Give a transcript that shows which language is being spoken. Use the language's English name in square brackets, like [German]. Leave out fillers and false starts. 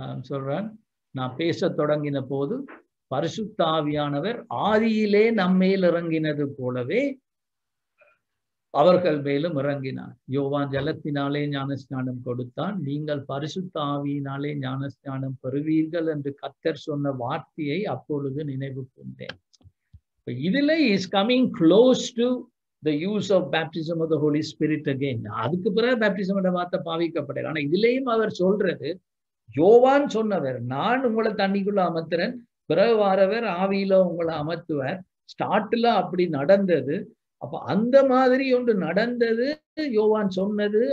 [Tamil] சொல்றான், நான் பேச தொடங்கின போது பரிசுத்த ஆவியானவர் ஆதியிலே நம்மேல் இறங்கினது போலவே அவர்கள் மேலும் இறங்கினார். யோவான் ஜலத்தினாலே ஞானஸ்நானம் கொடுத்தான், நீங்கள் பரிசுத்த ஆவியினாலே ஞானஸ்நானம் பெறுவீர்கள் என்று கர்த்தர் சொன்ன வார்த்தையை அப்பொழுது நினைவு கொண்டேன். [English] இதுல is coming close to the use of baptism of the Holy Spirit again. [Tamil] அதுக்கு பிறகு பேப்டிசம் என்ற வார்த்தை பாவிக்கப்பட்டது. ஆனா இதுலயும் அவர் சொல்றது, யோவான் சொன்னவர், நான் உங்களை தண்ணிக்குள்ள அமர்த்துறேன், பிறகு வாரவர் ஆவியில உங்களை அமர்த்துவார். ஸ்டார்ட்ல அப்படி நடந்தது. அப்ப அந்த மாதிரி ஒன்று நடந்தது, யோவான் சொன்னது.